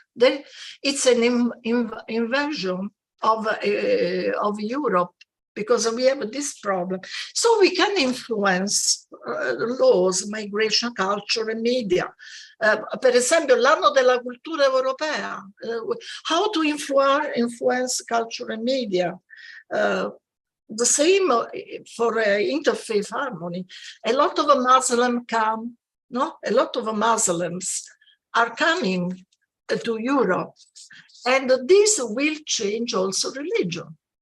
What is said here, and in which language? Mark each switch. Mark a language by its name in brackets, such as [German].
[English] Then it's an invasion of Europe, because we have this problem. So we can influence laws, migration, culture and media. [Italian] Per esempio, l'anno della cultura europea. [English] How to influence culture and media. The same for interfaith harmony. A lot of Muslims come, no? A lot of Muslims are coming to Europe, and this will change also religion.